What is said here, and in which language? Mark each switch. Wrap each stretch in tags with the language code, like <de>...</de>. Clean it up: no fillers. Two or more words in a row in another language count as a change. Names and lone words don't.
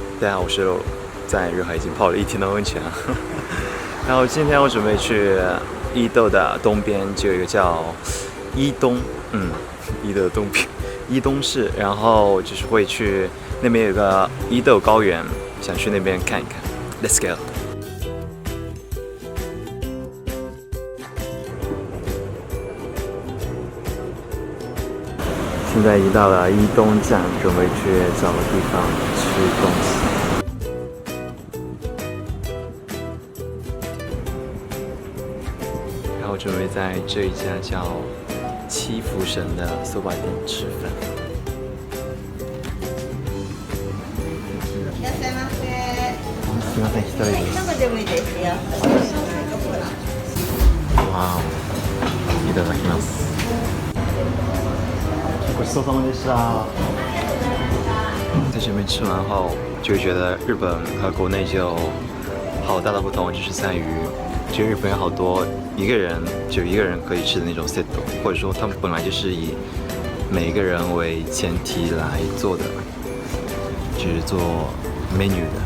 <zh>大家好，我是肉，在日海已经泡了1天的温泉了。然后今天我准备去伊豆的东边，就有一个叫伊东，伊豆的东边，伊东市。然后就是会去那边有个伊豆高原，想去那边看一看。</zh> <en>Let's go。</en> <zh>现在已经到了伊东站，准备去找个地方吃东西。然后准备在这一家叫七福神的soba店吃饭。</zh> <ja>いらっしゃいませ。すみません、一人です。生でもいいですよ。哇哦，いただきます。ごちそうさまでした。</ja> <zh>在这边吃完后，就觉得日本和国内就好大的不同，就是在于，就日本有好多一个人可以吃的那种 set， 或者说他们本来就是以每一个人为前提来做的，就是做 menu 的。</zh>